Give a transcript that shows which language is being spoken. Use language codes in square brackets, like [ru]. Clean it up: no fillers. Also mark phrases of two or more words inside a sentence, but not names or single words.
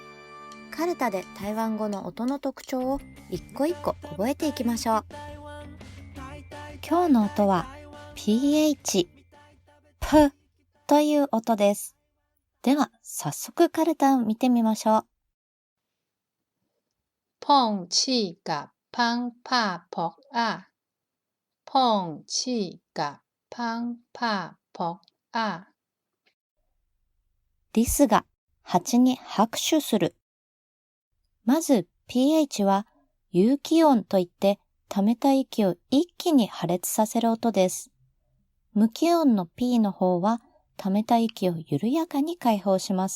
[ja] カルタで台湾語の音の特徴を一個一個覚えていきましょう。今日の音は PH、P という音です。では早速カルタを見てみましょう。 [nan] 碰氣甲芳拍撲啊，碰氣甲芳拍撲啊。 [ja] リスが蜂に拍手する。まず PH は有気音といって溜めた息を一気に破裂させる音です。無気音の P の方は溜めた息を緩やかに解放します。